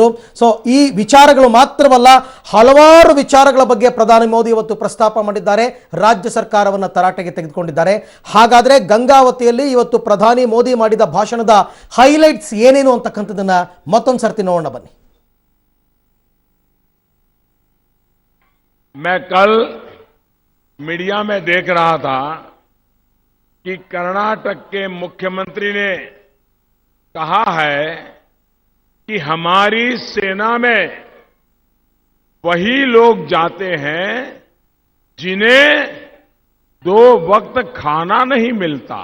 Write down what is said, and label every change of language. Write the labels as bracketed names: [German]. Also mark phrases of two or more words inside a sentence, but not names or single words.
[Kannada] ಸೊ ಈ ವಿಚಾರಗಳು ಮಾತ್ರವಲ್ಲ, ಹಲವಾರು ವಿಚಾರಗಳ ಬಗ್ಗೆ ಪ್ರಧಾನಿ ಮೋದಿ ಇವತ್ತು ಪ್ರಸ್ತಾಪ ಮಾಡಿದ್ದಾರೆ, ರಾಜ್ಯ ಸರ್ಕಾರವನ್ನು ತರಾಟೆಗೆ ತೆಗೆದುಕೊಂಡಿದ್ದಾರೆ. ಹಾಗಾದ್ರೆ ಗಂಗಾವತಿಯಲ್ಲಿ ಇವತ್ತು ಪ್ರಧಾನಿ ಮೋದಿ ಮಾಡಿದ ಭಾಷಣದ ಹೈಲೈಟ್ಸ್ ಏನೇನು ಅಂತಕ್ಕಂಥದನ್ನ ಮತ್ತೊಂದು ಸರ್ತಿ ನೋಡೋಣ ಬನ್ನಿ. [Hindi] मैं कल मीडिया में देख रहा था कि कर्नाटक के मुख्यमंत्री ने कहा है कि हमारी सेना में वही लोग जाते हैं जिन्हें 2 वक्त खाना नहीं मिलता.